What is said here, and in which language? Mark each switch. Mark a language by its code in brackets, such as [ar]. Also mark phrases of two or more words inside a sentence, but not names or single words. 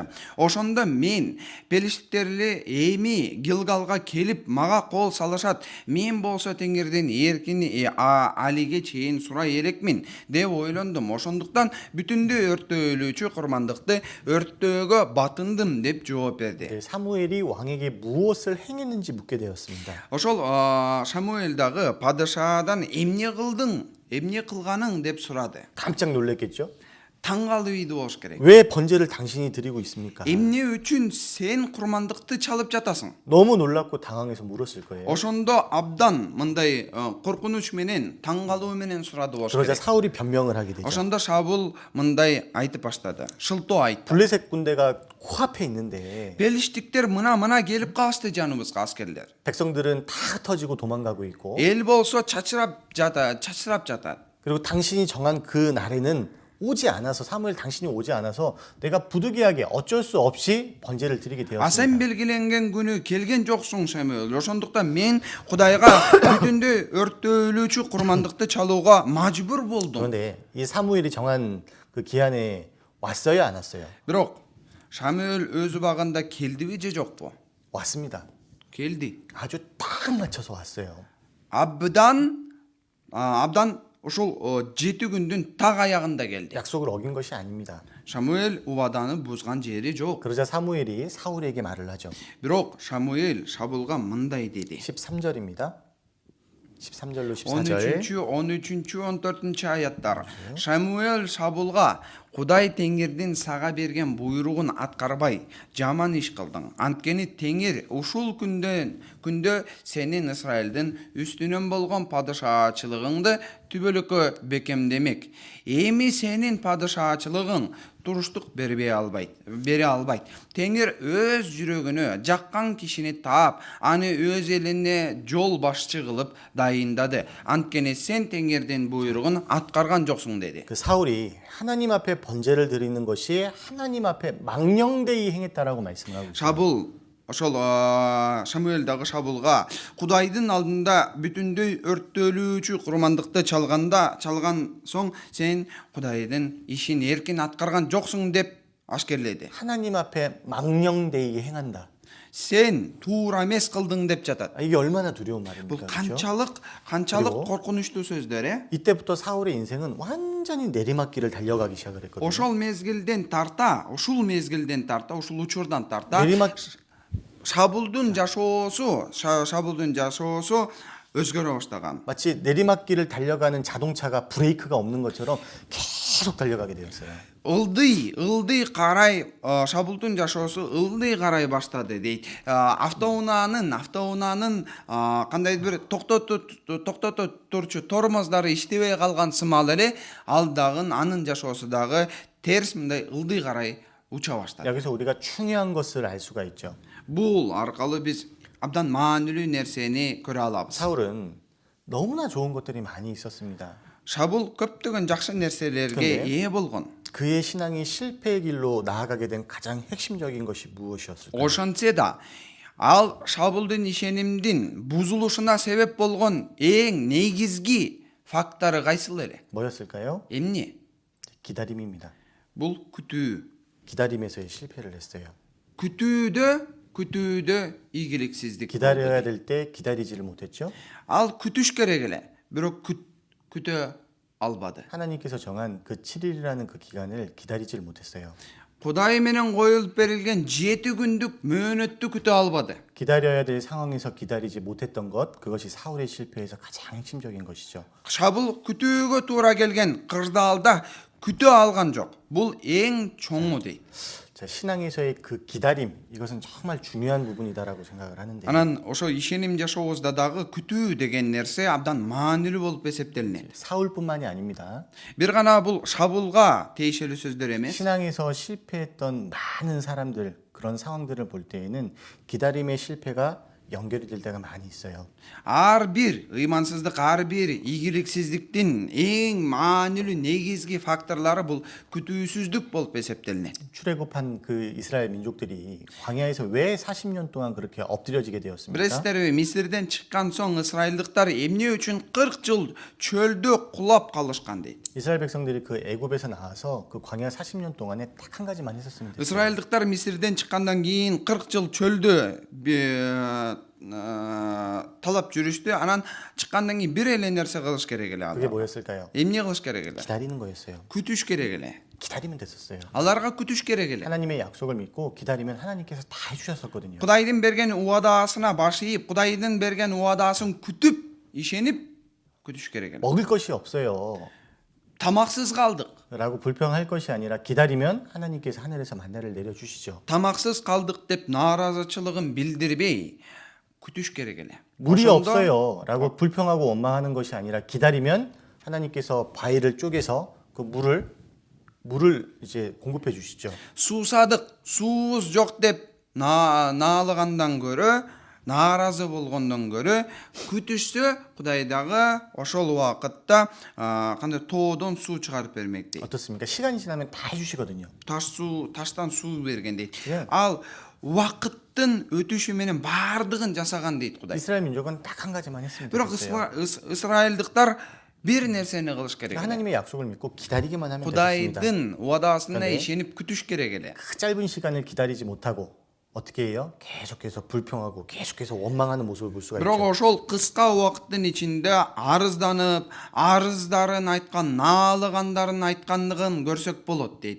[ky] Ошондо мен пелиштиктерли эми Гилгалга келип мага кол салышат. Мен болсо Теңирден эркин алиге чейин сурай элекмин деп ойлондум. Ошондуктан бүтүндөй өрттөлүүчү курмандыкты өрттөөгө батындым деп жооп берди. [ko] 사무엘이 왕에게 무엇을 행했는지 묻게 되었습니다. [ky] Ошол Шамуэл дагы падышадан эмне кылганың деп сурады. [ko] 깜짝 놀랐겠죠? [ky] Таңгалууйду болуш керек. [ko] 왜 번제를 당신이 드리고 있습니까? [ky] Эмне үчүн сен курмандыкты чалып жатасың? [ko] 너무 놀랍고 당황해서 물었을 거예요. [ky] Ошондо абдан мындай коркунуч менен, таңгалуу менен сурады болуш [ko] 그러자 [ky] керек. [ko] 사울이 변명을 하게 되죠. [ky] Ошондо Шабыл мындай айтып баштады. Шылтоо айтты. [ko] 블레셋 군대가 코앞에 있는데 [ky] Белиштиктер мына келип калышты жаныбызга аскерлер. [ko] 백성들은 다 흩어지고 도망가고 있고 [ky] Эл болсо чачырап жатат. [ko] 그리고 당신이 정한 그 날에는 오지 않아서 사무엘 당신이 오지 않아서 내가 부득이하게 어쩔 수 없이 번제를 드리게 [ky] А сен [ko] 되었습니다. [ky] белгиленген күнү келген жоксуң Шамуэл. Ошондуктан мен Кудайга бүтүндөй өрттөлүүчү курмандыкты чалууга мажбур болдум. [ko] 그런데 이 사무엘이 정한 그 기한에 왔어요, 안 왔어요? [ky] Бирок Шамуэл өз убагында келдиби же жокпу? [ko] 왔습니다. [ky] Келди. [ko] 아주 딱 맞춰서 왔어요. [ky] Абдан ушул 7 күндүн так аягында келди. [ko] 약속을 어긴 것이 아닙니다. [ky] Шамуэл убаданы бузган жери жок. [ko] 그러자 사무엘이 사울에게 말을 하죠. [ky] Бирок Шамуэл Шабылга мындай деди. [ko] 13절입니다. 13절로 14절. [ky] 13-14 аяттар. Шамуэл Шабылга Кудай Теңирдин сага берген буйругун аткарбай жаман иш кылдың. Анткени Теңир ушул күндө сенин Исраилдин үстүнөн болгон падышачылыгыңды түбөлүккө бекемдемек. Эми сенин падышачылыгың туруштук бере албайт. Теңир өз жүрөгүнө жаккан кишини таап, аны өз элине жол башчы кылып дайындады. Анткени сен Теңирдин буйругун аткарган жоксуң деди. [ko] 그 사울이 하나님 앞에 번제를 드리는 것이 하나님 앞에 망령되이 행했다라고 말씀하고 있어요. [ky] Шабыл ошол Шамуэл дагы Шабылга Кудайдын алдында бүтүндөй өрттөлүүчү курмандыкты чалган соң сен Кудайдын ишин эркин аткарган жоксуң деп ашкерледи. [ko] 하나님 앞에 망령되이 행한다. [ky] Сен туура эмес кылдың деп жатат. [ko] 이게 얼마나 두려운 [ky] Бул [ko] 말입니까? 그렇죠? [ky] канчалык коркунучтуу сөздөр, [ko] 이때부터 사울의 인생은 완전히 내리막길을 달려가기 시작을 했거든요. [ky] ушул мезгилден тарта, ушул учурдан тарта [ko] 내리막 [ky] Шабылдын жашоосу өзгөрө баштаган. [ko] 마치 내리막길을 달려가는 자동차가 브레이크가 없는 것처럼 계속 달려가게 되었어요. [ky] ылдый карай шабулдун жашоосу ылдый карай баштады дейт. Автоунаанын кандайдыр бир токтото турчу тормоздору иштебей калган сымал эле ал дагы анын жашоосу дагы терс мындай ылдый карай уча баштады. [ko] 여기서 우리가 중요한 것을 알 수가 있죠. [ky] Бул аркылуу биз абдан маанилүү нерсени көрө алабыз. [ko] 사울은 너무나 좋은 것들이 많이 있었습니다. [ky] Шабул көптөгөн жакшы нерселерге [ko] 근데 [ky] ээ болгон. [ko] 그의 신앙이 실패의 길로 나아가게 된 가장 핵심적인 것이 무엇이었을까요? [ky] Ошентсе да ал Шабулдун ишенимдин бузулушуна себеп болгон эң негизги фактору кайсыл эле? [ko] 뭐였을까요? [ky] Эмне? [ko] 기다림입니다. [ky] Бул күтүү. [ko] 기다림에서의 실패를 했어요. [ky] күтүүдө ийгиликсиздик. [ko] 기다려야 될 때 기다리지를 못했죠. [ky] Ал күтүш керек эле. Бирок күтө албады. [ko] 하나님께서 정한 그 7일이라는 그 기간을 기다리지를 못했어요. [ky] Кудай менен коюлуп берилген 7 күндүк мөөнөттү күтө албады. [ko] 기다려야 될 상황에서 기다리지 못했던 것, 그것이 사울의 실패에서 가장 핵심적인 것이죠. [ky] Шабул күтүүгө туура келген кырдаалда күтө алган жок. Бул эң чоңу дейт. [ko] 자, 신앙에서의 그 기다림, 이것은 정말 중요한 부분이다라고 생각을 하는데 [ky] Анан ошо ишеним жашообузда дагы күтүү деген нерсе абдан маанилүү болуп эсептелинет. [ko] 사울뿐만이 아닙니다. [ky] Бир гана бул Шабулга тиешелүү сөздөр эмес. [ko] 신앙에서 실패했던 많은 사람들, 그런 상황들을 볼 때에는 기다림의 실패가 연결이 될 때가 많이 있어요. [ky] Ар бир ыймансыздык, ар бир ийгиликсиздиктин эң маанилүү негизги факторлору бул күтүүсүздүк болуп эсептелинет. [ko] 출애굽한 그 이스라엘 민족들이 광야에서 왜 40년 동안 그렇게 엎드려지게 되었습니까? [ky] Билесиздерби, Мисирден чыккан соң ысрайылдыктар эмне үчүн 40 жыл чөлдө кулап калышкан дейт. [ko] 이스라엘 백성들이 그 애굽에서 나와서 그 광야 40년 동안에 딱 한 가지만 했었으면 됐어요. [ky] ысрайылдыктар Мисирден чыккандан кийин 40 жыл чөлдө талап жүрүштү. Анан чыккандан кийин бир эле нерсе кылыш керек эле [ko] 그게 [ky] алар. [ko] 뭐였을까요? [ky] Эмне кылыш керек эле? [ko] 기다리는 거였어요. [ky] күтүш керек эле. [ko] 기다리면 됐었어요. [ky] Аларга күтүш керек эле. [ko] 하나님의 약속을 믿고 기다리면 하나님께서 다 해주셨었거든요. [ky] Кудайдын берген уадаасына баш ийип, Кудайдын берген уадаасын күтүп, ишенип күтүш керек эле. [ko] 먹을 것이 없어요. [ky] Тамаксыз калдык. [ko] 라고 불평할 것이 아니라 기다리면 하나님께서 하늘에서 만나를 내려주시죠. [ky] Тамаксыз калдык деп нааразычылыгын билдирбей күтүш керек эле. [ko] 물이 [ky] ошондо [ko] 없어요. 라고 불평하고 원망하는 것이 아니라 기다리면 하나님께서 바위를 쪼개서 그 물을 이제 공급해 주시죠. [ky] суусадык, суубуз жок деп наалыгандан көрө, нааразы болгондон көрө күтүшсө Кудай дагы ошол убакытта кандай тоодон суу чыгарып бермек дейт. [ko] 어떻습니까? 시간이 지나면 다 해주시거든요. [ky] Таштан суу берген дейт. [ko] 예. [ky] Ал убакыттын өтүшү менен баардыгын жасаган дейт Кудай. [ko] 이스라엘 민족은 딱 한 가지만 했으면 [ky] Бирок [ko] 됐어요. [ky] ысрайылдыктар бир нерсени кылыш керек эле. [ko] 하나님의 약속을 믿고 기다리기만 하면 됐습니다. [ky] Кудайдын уадаасына [ko] 근데 [ky] ишенип күтүш керек эле. [ko] 그 짧은 시간을 기다리지 못하고 어떻게 해요? 계속해서 불평하고 계속해서 원망하는 모습을 볼 수가 [ky] Бирок [ko] 있죠. [ky] ошол кыска убакыттын ичинде арызданып, арыздарын айткан, наалыгандарын айткандыгын көрсөк болот дейт.